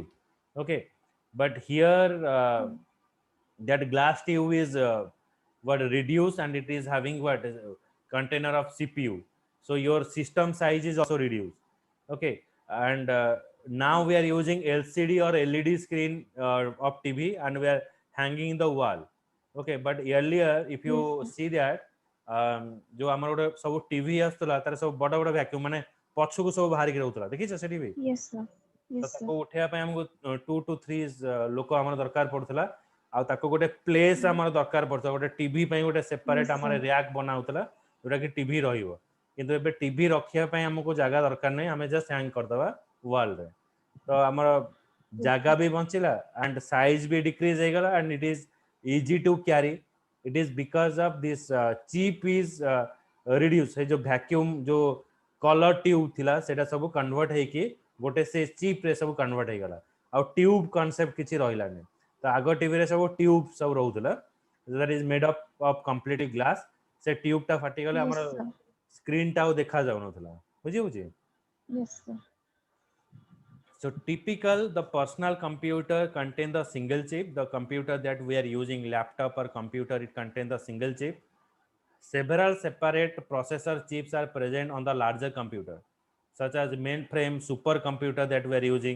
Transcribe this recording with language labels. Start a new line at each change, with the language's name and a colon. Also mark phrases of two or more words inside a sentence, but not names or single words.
English: Okay, but here that glass tube is what reduced, and it is having what container of CPU, so your system size is also reduced. Okay, and now we are using LCD or LED screen of TV, and we are hanging in the wall. Okay, but earlier if you Yes, sir. see that
Odia: जो ଆମର ଗୋଟେ ସବୁ ଟିଭି ଆସୁଥିଲା ତାର ସବୁ ବଡ଼ ବଡ଼ ଭ୍ୟାକ୍ୟୁମ୍ ମାନେ ପଛକୁ ସବୁ ବାହାରିକି ରହୁଥିଲା, ଦେଖିଛ ସେ ଟିଭି?
English: Yes, sir.
Odia: ତ
English: Yes, sir.
Odia: ତାକୁ ଉଠେଇବା ପାଇଁ ଆମକୁ 2 to 3 ଲୋକ ଆମର ଦରକାର ପଡୁଥିଲା, ଆଉ ତାକୁ ଗୋଟେ ପ୍ଲେସ୍ ଆମର ଦରକାର ପଡୁଥିଲା, ଗୋଟେ ଟିଭି ପାଇଁ ଗୋଟେ ସେପାରେଟ
English: Yes,
Odia: ଆମର
English: sir.
Odia: ର୍ୟାକ୍ ବନା ହଉଥିଲା ଯୋଉଟା କି ଟିଭି ରହିବ। କିନ୍ତୁ ଏବେ ଟିଭି ରଖିବା ପାଇଁ ଆମକୁ ଜାଗା ଦରକାର ନାହିଁ, ଆମେ
English: just hang
Odia: କରିଦବା ୱାଲରେ। ତ ଆମର
English: Yes,
Odia: ଜାଗା
English: sir.
Odia: ବି ବଞ୍ଚିଲା,
English: and size
Odia: ବି ଡିକ୍ରିଜ ହେଇଗଲା,
English: and it is easy to carry. it is because of this chip is reduce.
Odia: ସେ ଯୋଉ ଭ୍ୟାକ୍ୟୁମ୍ ଯୋଉ
English: colour tube
Odia: ଥିଲା ସେଟା ସବୁ କନଭର୍ଟ ହେଇକି ଗୋଟେ ସେ ଚିପ୍ ରେ ସବୁ କନଭର୍ଟ ହେଇଗଲା, ଆଉ
English: tube concept
Odia: କିଛି ରହିଲାନି। ତ ଆଗ ଟିଭିରେ ସବୁ ଟ୍ୟୁବ୍ ସବୁ ରହୁଥିଲା,
English: that is made up of completely glass।
Odia: ସେ ଟ୍ୟୁବ୍ ଟା ଫାଟିଗଲେ
English: Yes,
Odia: ଆମର
English: sir.
Odia: ସ୍କ୍ରିନ୍ ଟା ଆଉ ଦେଖା ଯାଉନଥିଲା, ବୁଝି ହଉଛି?
English: Yes, sir. So typical, the personal computer contain the single chip. The computer that we are using, laptop or computer, it contains the single chip. Several separate processor chips are present on the larger computer, such as mainframe supercomputer that we are using.